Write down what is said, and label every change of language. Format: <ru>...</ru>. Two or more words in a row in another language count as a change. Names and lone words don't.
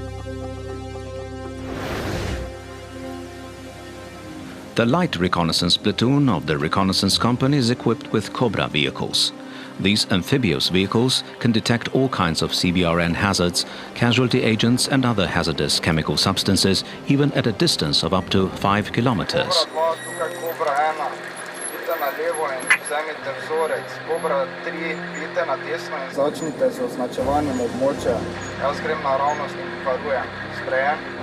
<en>The light reconnaissance platoon of the reconnaissance company is equipped with Cobra vehicles. These amphibious vehicles can detect all kinds of CBRN hazards, casualty agents and other hazardous chemical substances, even at a distance of up to 5 kilometers.</en> <sl>Začnite z označevanjem območja. Jaz grem naravnost in varujem. Sprejem.</sl>